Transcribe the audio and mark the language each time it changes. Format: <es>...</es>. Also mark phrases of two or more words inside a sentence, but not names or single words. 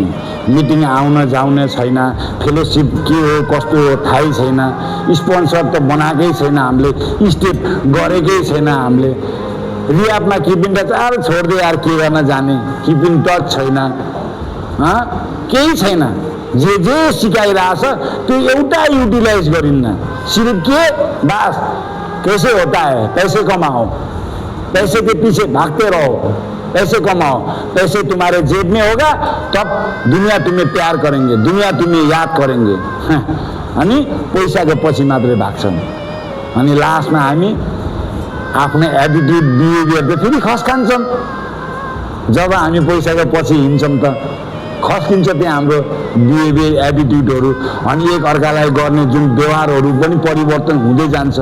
<ne>मिटिङ आउन जाउने छैन, फेलोसिप के हो कस्तो हो थाहै छैन, स्पोन्सर त बनाएकै छैन हामीले, स्टेप गरेकै छैन हामीले, रियापमा</ne> <en>keeping touch</en> <ne>अरे छोड्दै यार के गर्न जाने,</ne> <en>keeping touch</en> <ne>छैन, केही छैन। जे सिकाइरहेछ त्यो एउटा युटिलाइज गरिन्न,</ne> <hi>सिर्फ के बस कैसे होता है, पैसे कमाओ, पैसे के पीछे भागते रहो, पैसे कमाओ, पैसे तुम्हारे जेब में होगा तब दुनिया तुम्हें प्यार करेंगे, दुनिया तुम्हें याद करेंगे।</hi> <ne>अनि पैसाको पछि मात्रै भाग्छन्। अनि लास्टमा हामी आफ्नो</ne> <en>attitude behaviour</en> <ne>त फेरि खस्कान्छौँ। जब हामी पैसाको पछि हिँड्छौँ त खस्किन्छ त्यहाँ हाम्रो</ne> <en>behaviour attitudes,</en> <ne>अनि एक अर्कालाई गर्ने जुन व्यवहारहरू पनि परिवर्तन हुँदै जान्छ।</ne>